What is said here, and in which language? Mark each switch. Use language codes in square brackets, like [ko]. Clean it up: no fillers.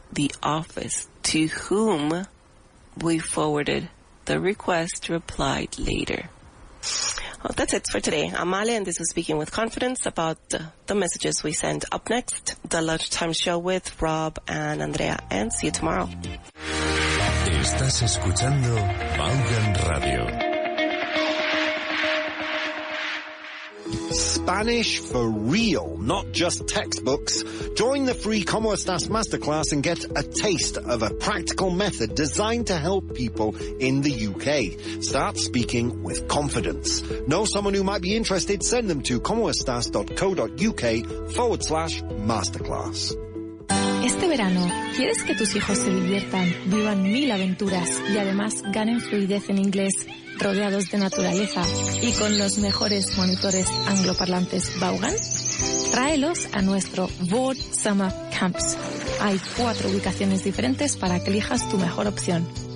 [en] The office to whom we forwarded the request replied later. Well, that's it for today. I'm Ale, and this was Speaking with Confidence about the messages we send. Up next, the Lunchtime Show with Rob and Andrea, and see you tomorrow. [es] Estás escuchando Vaughan Radio. [en] Spanish for real, not just textbooks. Join the free Como Estas Masterclass and get a taste of a practical method designed to help people in the UK. Start speaking with confidence. Know someone who might be interested? Send them to comoestas.co.uk/masterclass. [es] Este verano, ¿quieres que tus hijos se diviertan, vivan 1000 aventuras y además ganen fluidez en inglés, rodeados de naturaleza y con los mejores monitores angloparlantes Vaughan? Tráelos a nuestro Vaughan Summer Camps. Hay 4 ubicaciones diferentes para que elijas tu mejor opción.